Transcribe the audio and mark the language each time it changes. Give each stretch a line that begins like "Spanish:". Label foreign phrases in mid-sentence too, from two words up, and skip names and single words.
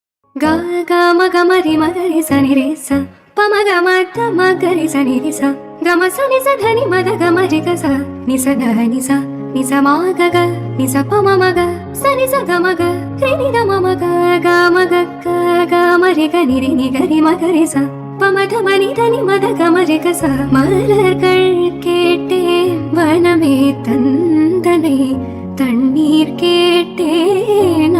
Tamil: Ga ga ma ga ma ri sa ni re sa pa ma ga ma ga ri sa ni re sa ga ma sa ni sa dha ni ma da ga ma ri ga sa ni sa dha ni sa ma ga ni sa pa ma ga sa ni sa ga ma ga ri ni ga ma ga ma ga ma ri ga ni ga ri ma ga ri sa pa ma dha ma ni dha ni ma da ga ma ri ga sa மலர்கள் கேட்டேன் வனமே தந்தனை தண்ணீர் கேட்டேன்